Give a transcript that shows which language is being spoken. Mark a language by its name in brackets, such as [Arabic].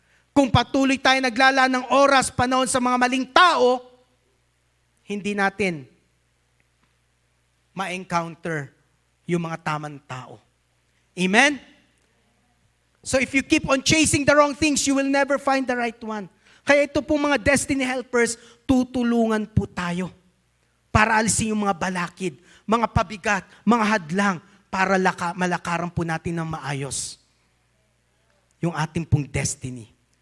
[Filipino] Kung patuloy tayo naglala ng oras, panahon sa mga maling tao, hindi natin ma-encounter yung mga tamang tao. [English] Amen? So if you keep on chasing the wrong things, you will never find the right one. [Filipino] Kaya ito pong mga destiny helpers, tutulungan po tayo para alisin yung mga balakid, mga pabigat, mga hadlang, para malakaran po natin ng maayos yung ating pong destiny.